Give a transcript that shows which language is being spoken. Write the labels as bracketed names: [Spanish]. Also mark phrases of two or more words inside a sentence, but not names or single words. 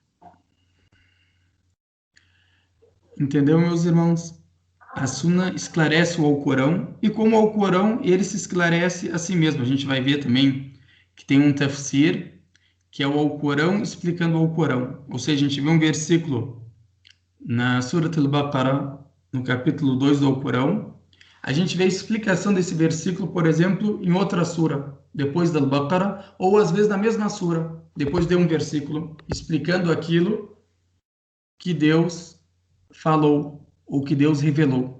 [Portuguese] Entendeu, meus irmãos? A Sunna esclarece o Alcorão e como o Alcorão, ele se esclarece a si mesmo. A gente vai ver também que tem um tafsir, que é o Alcorão explicando o Alcorão. Ou seja, a gente vê um versículo na Surat al-Baqarah, no capítulo 2 do Alcorão. A gente vê a explicação desse versículo, por exemplo, em outra sura, depois da Al-Baqarah, ou às vezes na mesma sura, depois de um versículo, explicando aquilo que Deus falou, ou que Deus revelou.